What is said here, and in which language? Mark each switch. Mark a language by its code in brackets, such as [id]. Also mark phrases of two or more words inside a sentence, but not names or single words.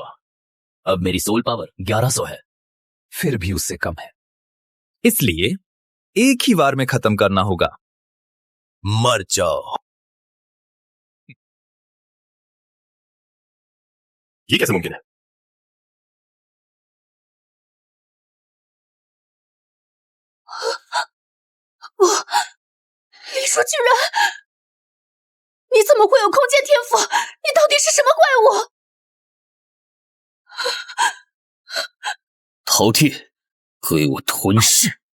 [hi] अब मेरी [en] soul power [hi] 1100 है, फिर भी उससे कम है। इसलिए एक ही बार में खत्म करना होगा। मर जाओ। ये कैसे मुमकिन है? [zh] 李叔居然，你怎么会有空间天赋？你到底是什么怪物？饕餮，给我吞噬！